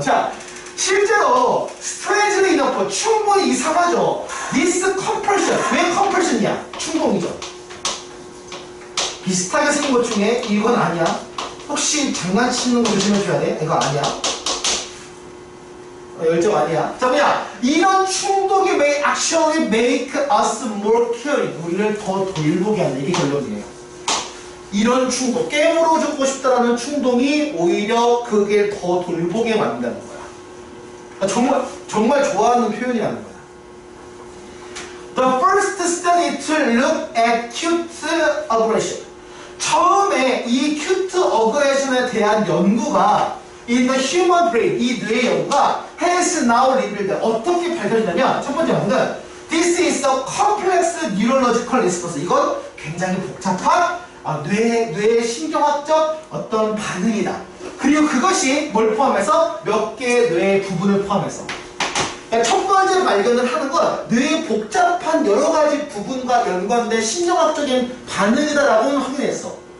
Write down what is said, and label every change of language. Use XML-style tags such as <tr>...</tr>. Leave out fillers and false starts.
<ko>자, 실제로</ko> <en>strangely enough</en> <ko>충분히 이상하죠.</ko> <en>This compulsion.</en> <ko>왜 compulsion이야? 충동이죠. 비슷하게 생긴 것 중에 이건 아니야. 혹시 장난치는 거 조심해줘야 돼? 이거 아니야. 열정 아니야. 자, 뭐야? 이런 충동이</ko> <en>may actually make us more caring.</en> <ko>우리를 더 돌보게 하는 이게 결론이에요. 이런 충동, 깨물어 주고 싶다라는 충동이 오히려 그게 더 돌보게 만든다는 거야. 정말 좋아하는 표현이라는 거야.</ko> <en>The first study to look at cute aggression.</en> <ko>처음에 이 cute aggression에 대한 연구가</ko> <en>in the human brain,</en> <ko>이 뇌의 연구가</ko> <en>has now revealed.</en> <ko>어떻게 밝혀지냐면 첫 번째 연구는</ko> <en>this is a complex neurological response.</en> <ko>이건 굉장히 복잡한 뇌의 신경학적 어떤 반응이다. 그리고 그것이 뭘 포함해서 몇 개의 뇌의 부분을 포함해서. 그러니까 첫 번째 발견을 하는 건 뇌의 복잡한 여러 가지 부분과 연관된 신경학적인 반응이다라고 확인했어.</ko>